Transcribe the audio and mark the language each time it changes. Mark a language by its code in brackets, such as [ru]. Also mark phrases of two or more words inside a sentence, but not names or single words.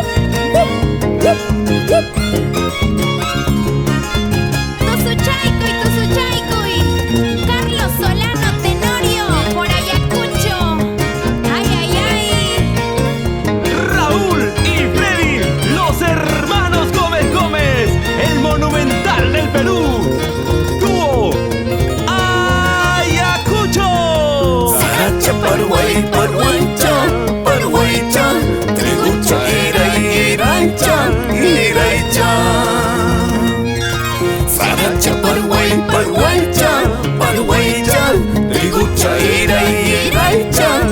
[es] Carlos Solano Tenorio por Ayacucho. Ay. Raúl y Freddy, los hermanos Gómez, el monumental del Perú. Dúo Ayacucho. [qu] Saracha Paraguaycha, Trigucha Iraycha. Saracha Paraguaycha, Trigucha Iraycha.